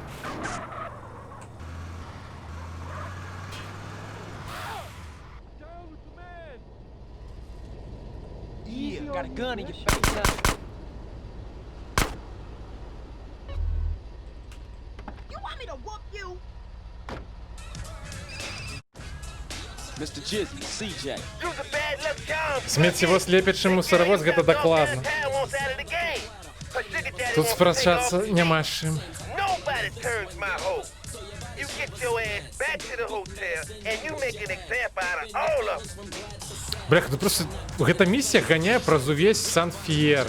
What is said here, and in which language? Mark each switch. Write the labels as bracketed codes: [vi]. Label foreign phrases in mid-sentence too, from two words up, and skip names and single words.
[en] Yeah, got a gun in your face now. You want me to whoop you? Mr. Jizzy, CJ. You's a bad luck charm. [be] Сметевоз лепячы мусоровоз, гэта дакладна. Тут спрачацца няма з чым. [en] Nobody turns my hoe. You get your ass back to the hotel and you make an example out of all of them. [be] Бляха, ну просто гэта місія ганяе праз увесь Сан-Фіер.